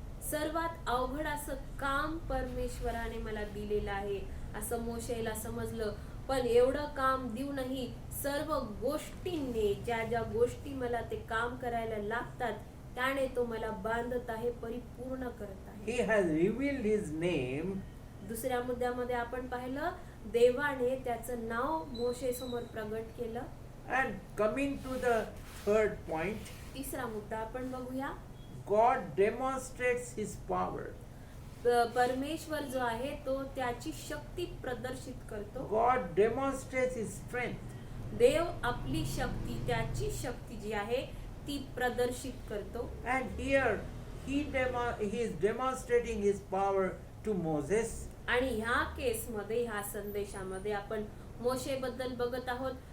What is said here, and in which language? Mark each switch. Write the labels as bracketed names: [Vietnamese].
[Marathi] सर्वात अवघड असं काम परमेश्वराने मला दिलेलं आहे असं मोशेला समजलं. पण एवढं काम देऊनही सर्व गोष्टींनी, ज्या गोष्टी मला ते काम करायला लागतात त्याने तो मला बांधत आहे, परिपूर्ण करत आहे. [English] He has revealed his name. [Marathi] दुसऱ्या मुद्द्यामध्ये आपण पाहिलं देवाने त्याचं नाव मोशे समोर प्रगट केलं. [English] And coming to the third point, [Marathi] तिसरा मुद्दा आपण बघूया. [English] God demonstrates his power. [Marathi] परमेश्वर जो आहे तो त्याची शक्ती प्रदर्शित करतो. [English] God demonstrates his strength. [Marathi] देव आपली शक्ती, त्याची शक्ती जी आहे ती प्रदर्शित करतो. [English] And here he is demonstrating his power to Moses. [Marathi] आणि ह्या केसमध्ये, ह्या संदेशामध्ये आपण मोशेबद्दल बघत आहोत